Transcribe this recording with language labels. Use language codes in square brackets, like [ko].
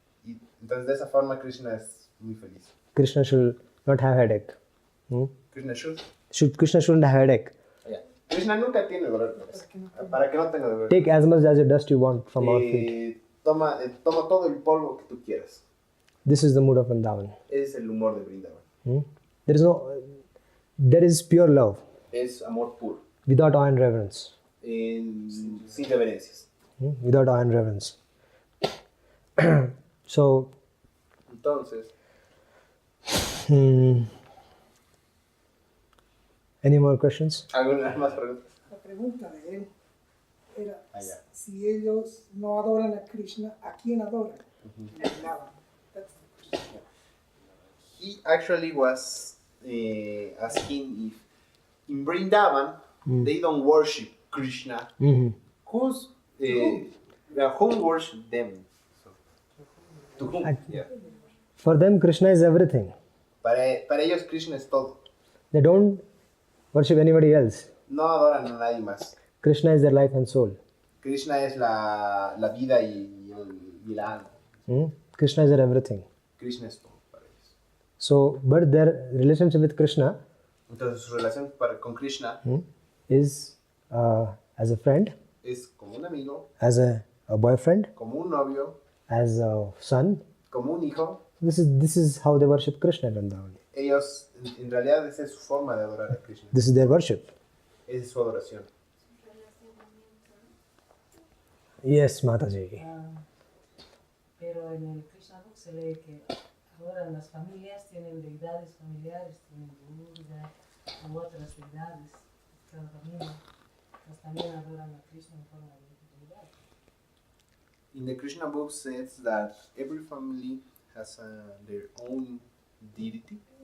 [es] Y entonces de esa forma Krishna es muy feliz. [en] Krishna should not have headache. Krishna should. Krishna shouldn't have headache. Yeah. [es] Krishna nunca tiene dolor de cabeza. Para que no tenga dolor. [en] Take as much as the dust you want from our feet. [es] Toma todo el polvo que tú quieras. [en] This is the mood of Vrindavan. [es] Es el humor de Vrindavan. [en] There is pure love, [es] Es amor puro. [en] without awe and reverence. [es] Sin reverencias. [en] Without awe and reverence. So, [es] Entonces, [en] any more questions? [es] ¿algunas más preguntas? La pregunta de él era Allá. si ellos no adoran a Krishna, ¿a quién adoran? Nada. [en] That's the question. He actually was asking if in Vrindavan they don't worship Krishna. Who's whom worship them? So, to whom? Yeah. For them, Krishna is everything. [es] Para ellos Krishna es todo. [en] They don't worship anybody else. [es] No adoran a nadie más. [en] Krishna is their life and soul. [es] Krishna es la vida y la alma. [en] Krishna is their everything. [es] Krishna es todo para ellos. [en] So, but their relationship with Krishna [es] Entonces su relación con Krishna [en] is as a friend, [es] es como un amigo, [en] as a boyfriend, [es] como un novio, [en] as a son. [es] como un hijo. [en] This is how they worship Krishna in Vrindavan. [es] Ellos, en realidad, esa es su forma de adorar a Krishna. [en] This is their worship. [es] Esa es su adoración. [en] Yes, Mataji. [es] Pero en el Krishna Book se lee que adoran las familias, tienen deidades familiares, tienen Buda u otras deidades, cada familia, pues también adoran a Krishna en forma de deidad. [en] In the Krishna book says that every family has their own deity.